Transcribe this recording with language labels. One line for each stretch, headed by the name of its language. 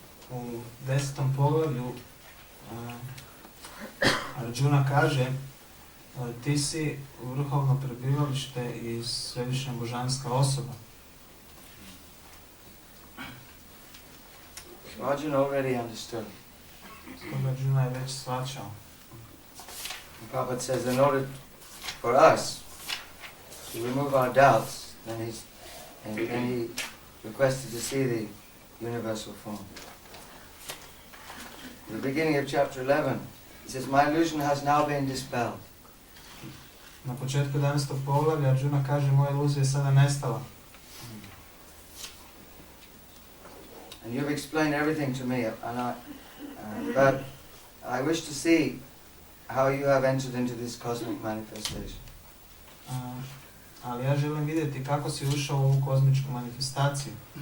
Croatian: U 10. poglavlju Arjuna kaže ti si vrhovno prebivalište i središnja božanska osoba.
English: Arjuna already understood.
Croatian: Stoga Arjuna je već shvaćao.
English: Prabhupada says in order for us to remove our doubts, then he requested to see the universal form. In the beginning of chapter 11, he says, my illusion has now been dispelled.
Croatian: Na početku 11. poglavlja Arjuna kaže, moja iluzija je sada nestala.
English: And you've explained everything to me, but I wish to see how you have entered into this cosmic manifestation.
Croatian: Ali ja želim vidjeti kako si ušao u ovu kozmičku manifestaciju.